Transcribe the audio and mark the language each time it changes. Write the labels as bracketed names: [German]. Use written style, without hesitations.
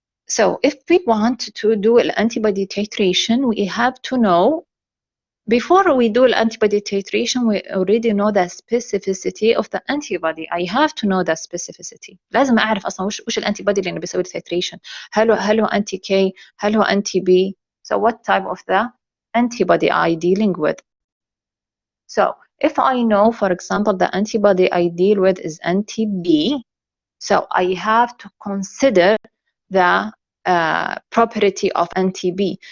[English] So if we want to do an antibody titration, we have to know, before we do antibody titration, we already know the specificity of the antibody. I have to know the specificity. [Arabic] لازم أعرف أصلا وش الانتيبودي اللي بيسوي titration. هل هو anti K؟ هل هو anti B؟ [English] So what type of the antibody I dealing with? So if I know, for example, the antibody I deal with is anti B, so I have to consider the property of anti B.